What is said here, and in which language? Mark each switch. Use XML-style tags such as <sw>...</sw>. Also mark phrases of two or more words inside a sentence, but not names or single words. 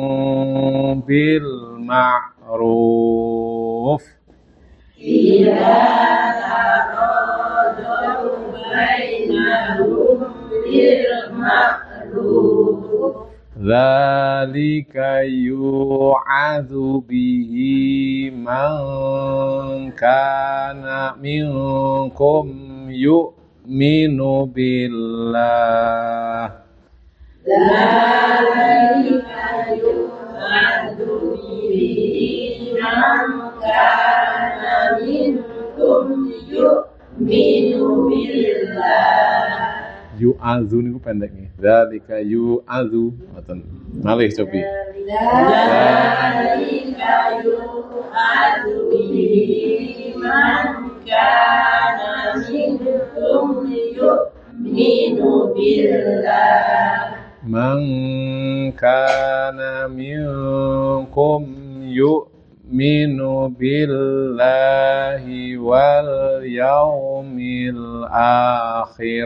<ar>بالمعروف ذلك يوعظ به من كان منكم يؤمن بالله ذلك يوعظ به من كان منكم يؤمن بالله</ar> <jv>yu'adzu niku pendek nggih.</jv> <ar>ذلك يوعظ.</ar> <jv>Ngoten. Malih cobi.</jv> <ar>ذلك يوعظ به من كان منكم يؤمن بالله. من كان منكم يؤمن بالله واليوم الآخر.</ar>